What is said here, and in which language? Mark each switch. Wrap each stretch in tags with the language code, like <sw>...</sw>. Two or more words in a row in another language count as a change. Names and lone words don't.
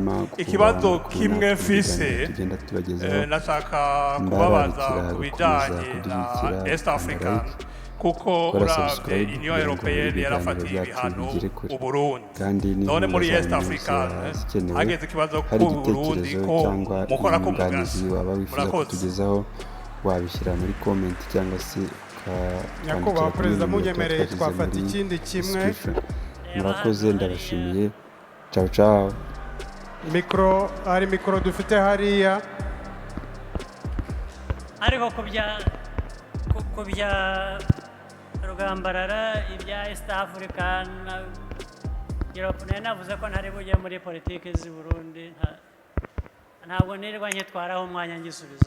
<rn>Ikibazo kimwe mfise nashaka kubabaza ku bijanye na East African, kuko uravye Union Européenne yarafatiye ibihano u Burundi, none muri East African hageze ikibazo ku Burundi ko mukora ko mugazi.</rn> <rw>Murakoze. Wabishyira muri comment cyangwa se nyakubahwa perezida munyemereye twafata ikindi kimwe. Murakoze, ndabashimiye.</rw> <it>Ciao ciao.</it> <rw>Mikoro dufite hariya. Ariko ku bya Rugambarara, ibya East African Europe, navuze ko ntari bujye muri politiki z'i Burundi, ntabwo nirirwa nkitwaraho umwanya ngisubiza.</rw>